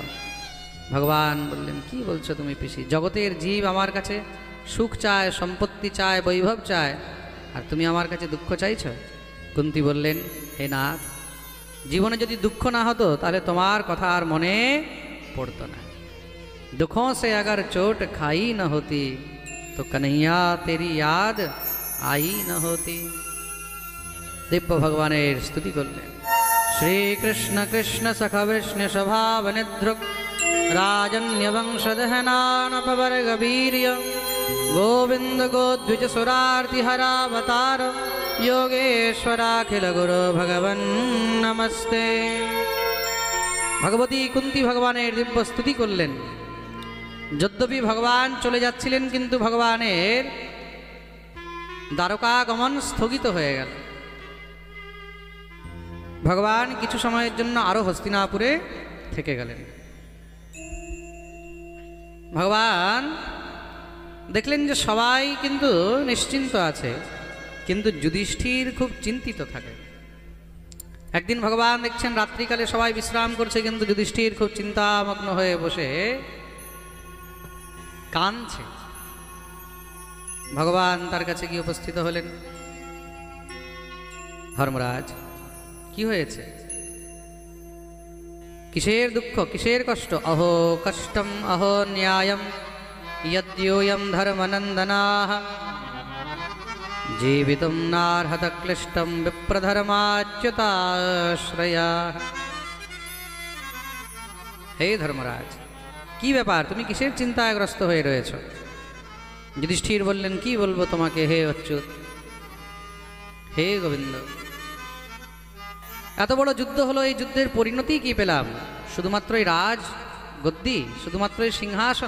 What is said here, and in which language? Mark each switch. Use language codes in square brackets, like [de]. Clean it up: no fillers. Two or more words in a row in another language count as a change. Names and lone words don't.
[bn] ভগবান বললেন, কি বলছো তুমি পিসি? জগতের জীব আমার কাছে সুখ চায়, সম্পত্তি চায়, বৈভব চায়, আর তুমি আমার কাছে দুঃখ চাইছো? কুন্তী বললেন, হে নাথ, জীবনে যদি দুঃখ না হতো তাহলে তোমার কথা আর মনে পড়তো না। [hi] दुखों से अगर चोट खाई न होती तो कन्हैया तेरी याद आई न होती। [bn] দিব্য ভগবানের স্তুতি করলেন। [sa] श्री कृष्ण कृष्ण सख विष्णु स्वभाव निधृक राजन्य वंशदहनानपवर्ग वीर्य गोविंद गोद्विज सुरार्ति हरावतार योगेश्वराखिल गुरु भगवन् नमस्ते। [bn] ভগবতী কুন্তী ভগবানের দিব্য স্তুতি করলেন। যদ্যপি ভগবান চলে যাচ্ছিলেন কিন্তু ভগবানের দ্বারকাগমন স্থগিত হয়ে গেল। ভগবান কিছু সময়ের জন্য আরো হস্তিনাপুরে থেকে গেলেন। ভগবান দেখলেন যে সবাই কিন্তু নিশ্চিন্ত আছে, কিন্তু যুধিষ্ঠির খুব চিন্তিত থাকে। একদিন ভগবান দেখছেন রাত্রিকালে সবাই বিশ্রাম করছে, কিন্তু যুধিষ্ঠির খুব চিন্তামগ্ন হয়ে বসে কাঁদছে। ভগবান তার কাছে গিয়ে উপস্থিত হলেন। ধর্মরাজ, কি হয়েছে? কিসের দুঃখ, কিসের কষ্ট? [sa] अहो कष्टम अहो न्यायम यद्योयम धर्मनंदनाः जीवितुं नार्हत क्लिष्टं विप्रधर्माच्युताश्रयाः। [bn] হে ধর্মরাজ, কি ব্যাপার? তুমি কিসের চিন্তাগ্রস্ত হয়ে রয়েছ? যুধিষ্ঠির বললেন, কি বলবো তোমাকে হে অচ্যুত, হে গোবিন্দ। এত বড় যুদ্ধ হলো, এই যুদ্ধের পরিণতি কি পেলাম? শুধুমাত্রই রাজ গদ্দি, শুধুমাত্রই সিংহাসন।